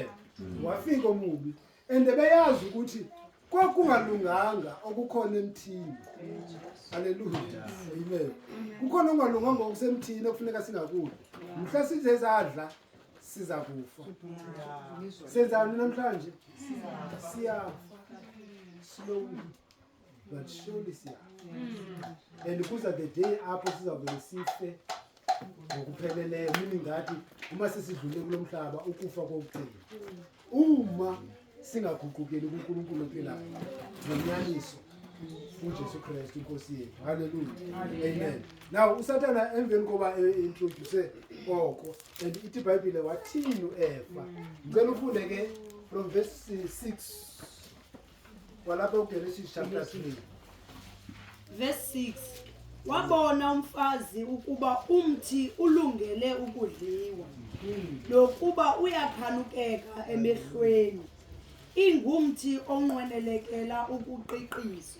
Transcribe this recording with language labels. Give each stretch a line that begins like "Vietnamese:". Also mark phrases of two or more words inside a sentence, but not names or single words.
Zulu: Wafika omubi ende beyazi ukuthi kwakungalunganga okukhona emthini. Hallelujah. Amen.
Xhosa: Kukhona okungalunganga okusemthini okufuneka singakudli. Mhla size sadla siza kufa. Senzani namhlanje? Siyafa.
English: Slowly but surely
Xhosa: siyafa. And kuza
English: the day
Xhosa: apho sizavele sife ngokupheleleyo, meaning ngathi uma sesidlule kulo mhlaba ukufa kokugcina.
Zulu: Uma singaguqukeli kuNkulunkulu ophilayo ngonyaniso uJesu Kristu inkosi yethu. Hallelujah. Amen.
Xhosa: Now uSathana emveni koba introduce oko and ithi iBhayibhile wathini uEva.
Zulu: Ngicela ufunde ke
English: from verse
Zulu: 6 walapha kuGenesis chapter 3 verse 6.
Xhosa: Wabona umfazi ukuba umthi ulungele ukudliwa lokuba uyakhanukeka emehlweni, ingumthi onqwenelekela ukuqiqiswa.